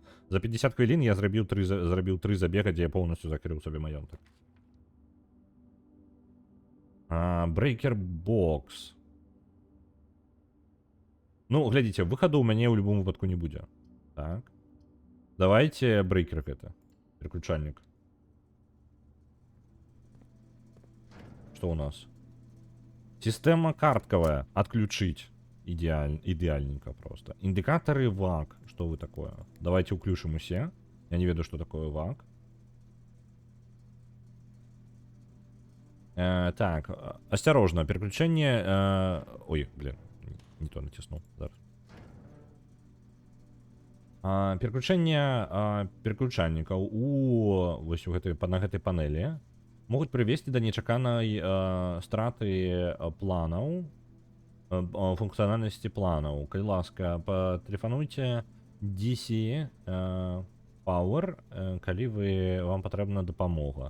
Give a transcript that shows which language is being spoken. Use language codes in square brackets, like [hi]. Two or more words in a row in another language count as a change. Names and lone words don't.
[be] За 50 хвілін я зрабіў 3 забега, дзе я поўнасцю закрыў сабе маёнтак. [en] Breaker Box. [be] Ну, глядзіце, выхаду ў мяне ў любым выпадку не будзе. Так. Давайте брейкер гэта. [ru] Переключальник. Что у нас? Система картковая. Отключить. Идеальненько просто. Индикаторы ВАГ. Что вы такое? Давайте уключим усе. [be] Я не ведаю, [ru] что такое ВАГ. Так, осторожно. Переключение... Ой, блин. Не то натиснул. Зараз. [be] Пераключэнне пераключальнікаў вось на гэтай панелі могуць прывесці да нечаканай страты планаў, функцыянальнасці планаў. Калі ласка, патэлефануйце DC Power, калі вам патрэбна дапамога.